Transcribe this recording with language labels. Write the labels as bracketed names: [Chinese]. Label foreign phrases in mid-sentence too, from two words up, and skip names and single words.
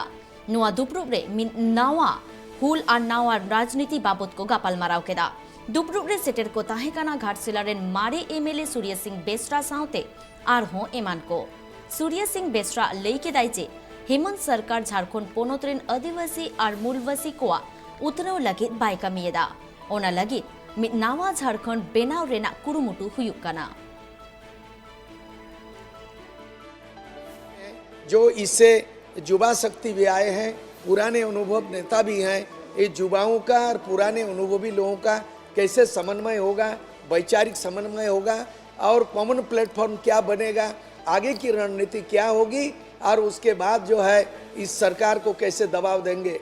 [Santali] नुआ दुप्रुब रे मिद नावा हुल और नावा राजनीति बाबत को गापालमाराव केदा। दुप्रुब रे सेटेर को ताहेकाना घाटशिला रेन मारे एमएलए सूर्य सिंह बेसरा साउते आरहों एमान को सूर्य सिंह बेसरा लई केदाई जे हेमंत सरकार झारखंड पोनोतरेन आदिवासी और मूलवासी कोआ उतराव लगित बाय कामियेदा। ओना लगित मिद नावा झारखंड बेनाव रेना कुरुमुटु हुयुक काना। [Hindi] जो इससे युवा शक्ति भी आए हैं, पुराने अनुभव नेता भी हैं। ये युवाओं का और पुराने अनुभवी लोगों का कैसे समन्वय होगा, वैचारिक समन्वय होगा और [English] common platform [Hindi] क्या बनेगा, आगे की रणनीति क्या होगी और उसके बाद जो है इस सरकार को कैसे दबाव देंगे।